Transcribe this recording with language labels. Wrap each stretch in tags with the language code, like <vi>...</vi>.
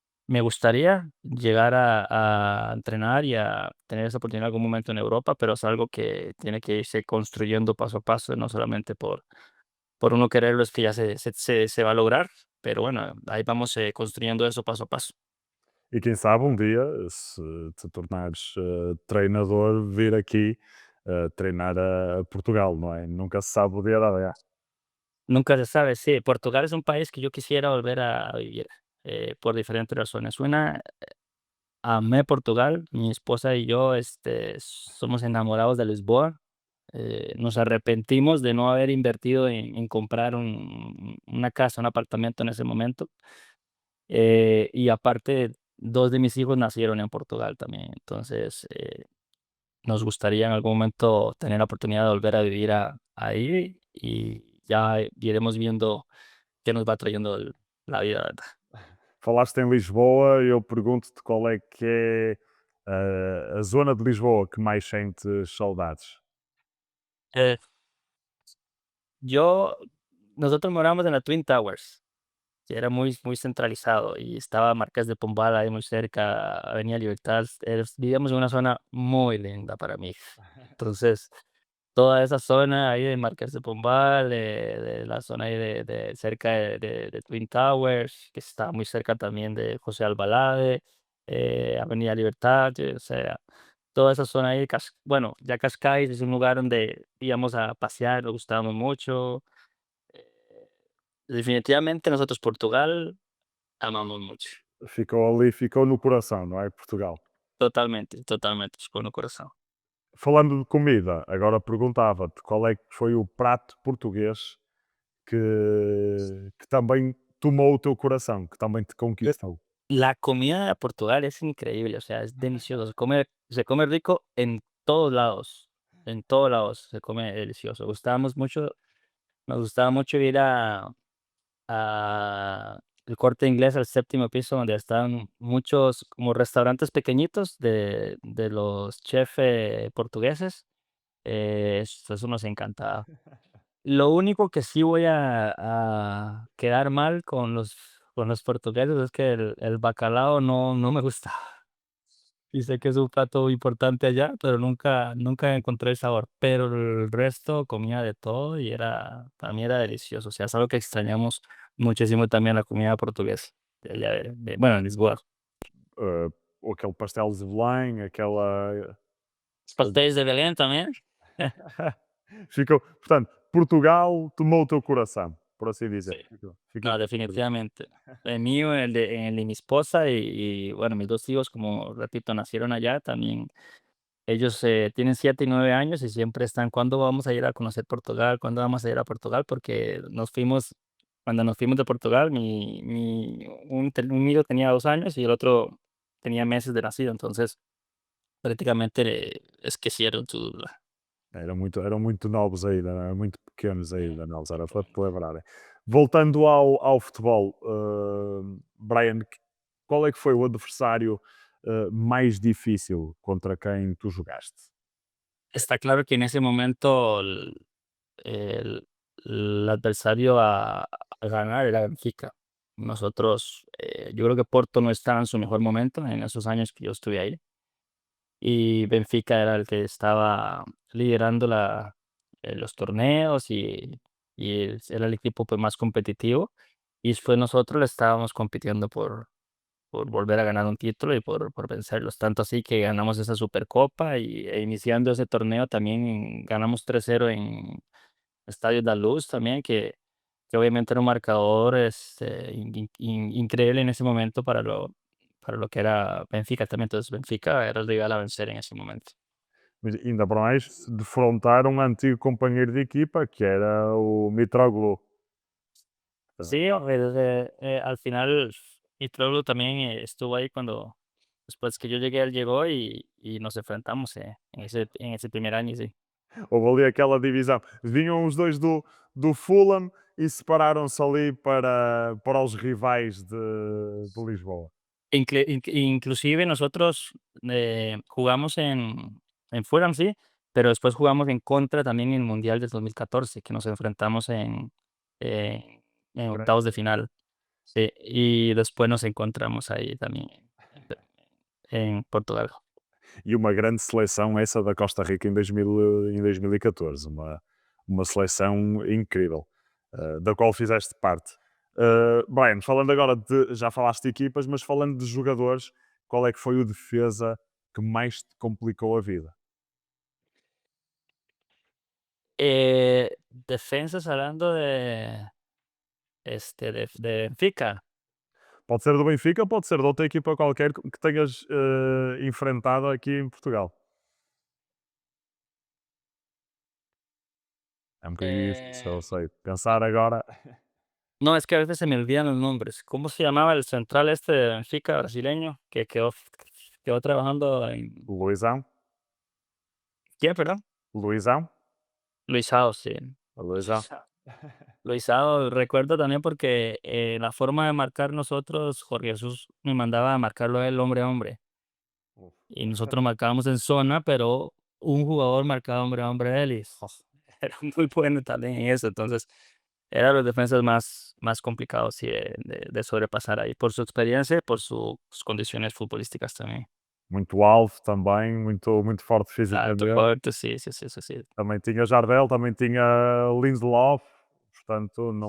<es>Me gustaría llegar a entrenar y a tener esa oportunidad en algún momento en Europa, pero es algo que tiene que irse construyendo paso a paso, no solamente por uno quererlo, es que ya se va a lograr, pero bueno, ahí vamos construyendo eso paso a paso.</es> <pt>E quem sabe um dia, se te tornares treinador, vir aqui treinar a Portugal, não é? Nunca se sabe o dia da manhã.</pt> <es>Nunca se sabe, sí. Portugal es un país que yo quisiera volver a vivir, por diferentes razones. Una, amé Portugal, mi esposa y yo, somos enamorados de Lisboa. Nos arrepentimos de no haber invertido en comprar una casa, un apartamento en ese momento. Y aparte, 2 de mis hijos nacieron en Portugal también. Entonces, nos gustaría en algún momento tener la oportunidad de volver a vivir ahí y ya iremos viendo qué nos va trayendo la vida, ¿verdad?</es> <pt>Falaste em Lisboa, eu pergunto-te qual é que é a zona de Lisboa que mais sentes saudades?</pt> <es>Eh, yo, nosotros moramos en la Twin Towers, que era muy centralizado y estaba Marqués de Pombal ahí muy cerca, Avenida Libertad. Vivíamos en una zona muy linda para mí. Entonces, toda esa zona ahí de Marqués de Pombal, de la zona ahí de cerca de Twin Towers, que está muy cerca también de José Albalade, Avenida Libertad, o sea, toda esa zona ahí, bueno, ya Cascais es un lugar donde íbamos a pasear, nos gustábamos mucho. eh, Definitivamente nosotros Portugal amamos mucho,</es> <pt>Ficou ali, ficou no coração, não é? Portugal.</pt> <es>totalmente, totalmente, con el corazón.</es> <pt>Falando de comida, agora perguntava-te qual é que foi o prato português que também tomou o teu coração, que também te conquistou.</pt> <es>La comida de Portugal es increíble, o sea, es delicioso. Se come rico en todos lados se come delicioso. Nos gustaba mucho ir a el Corte Inglés, al séptimo piso, donde están muchos como restaurantes pequeñitos de los chefs portugueses. Eso nos encantaba. Lo único que sí voy a quedar mal con los portugueses es que el bacalao no me gusta. Y sé que es un plato importante allá, pero nunca encontré el sabor. Pero el resto comía de todo y para mí era delicioso. O sea, es algo que extrañamos muchísimo también la comida portuguesa de allá bueno, en Lisboa.</es> <pt>Eh, ou aquele pastel de Belém, aquela.</pt> <es>Los pastéis de Belén también.</es> <pt>Ficou, portanto, Portugal tomou o teu coração, por assim</pt> <es>Sí.</es> <pt>dizer. Fico</pt> <es>No, definitivamente. El mío, el de mi esposa y bueno, mis 2 hijos, como repito, nacieron allá también. Ellos, tienen 7 y 9 años y siempre están: "¿Cuándo vamos a ir a conocer Portugal? ¿Cuándo vamos a ir a Portugal?". Porque cuando nos fuimos de Portugal, un hijo tenía 2 años y el otro tenía meses de nacido, entonces prácticamente esquecieron su</es> <pt>eram muito novos ainda, eram muito pequenos ainda, não, era para te lembrarem. Voltando ao futebol, Brian, qual é que foi o adversário mais difícil contra quem tu jogaste?</pt> <es>Está claro que en ese momento el el adversario a ganar era Benfica. Nosotros, yo creo que Porto no estaba en su mejor momento en esos años que yo estuve ahí. Y Benfica era el que estaba liderando los torneos era el equipo pues, más competitivo. Y después nosotros le estábamos compitiendo por volver a ganar un título y por vencerlos. Tanto así que ganamos esa Supercopa iniciando ese torneo también ganamos 3-0 en Estadio da Luz también, que obviamente era un marcador increíble en ese momento para lo que era Benfica también. Entonces Benfica era el rival a vencer en ese momento.</es> <pt>Mas ainda por mais, defrontar um antigo companheiro de equipa, que era o Mitroglou.</pt> <es>Sí, al final Mitroglou también estuvo ahí cuando después que yo llegué, él llegó y nos enfrentamos en ese primer año, sí.</es> <pt>Houve ali aquela divisão. Vinham os dois do Fulham e separaram-se ali para os rivais de Lisboa.</pt> <es>Inclusive nosotros jugamos en Fulham, sí, pero después jugamos en contra también en el Mundial del 2014, que nos enfrentamos en</es> <pt>Grande.</pt> <es>octavos de final. Sí, y después nos encontramos ahí también en Portugal.</es> <pt>E uma grande seleção essa da Costa Rica em 2014, uma seleção incrível, da qual fizeste parte. Brian, falando agora já falaste de equipas, mas falando de jogadores, qual é que foi o defesa que mais te complicou a vida?</pt> <es>Defensas hablando de Benfica.</es> <pt>Pode ser do Benfica, pode ser de outra equipa qualquer que tenhas enfrentado aqui em Portugal. É um bocadinho difícil, eu Eh, sei. Pensar agora.</pt> <es>no, es que a veces se me olvidan los nombres. ¿Cómo se llamaba el central este de Benfica brasileño que quedó trabajando en...</es> <pt>Luizão,</pt> <es>¿Quién, perdón?</es> <pt>Luizão,</pt> <es>Luisao, sí.</es> <pt>Luizão.</pt> <es>Luisao, recuerdo también porque la forma de marcar nosotros, Jorge Jesús me mandaba a marcarlo a él hombre a hombre. Uf. Y nosotros marcábamos en zona, pero un jugador marcaba hombre a hombre a él y era muy bueno también en eso. Entonces, eran los defensas más complicados sí, de sobrepasar ahí, por su experiencia y por sus condiciones futbolísticas también.</es> <pt>Muito alto também, muito forte</pt> <es>Alto,</es> <pt>fisicamente.</pt> <es>fuerte, sí, sí, sí, sí, sí.</es> <pt>Também tinha Jardel, também tinha Lindelof, portanto não</pt>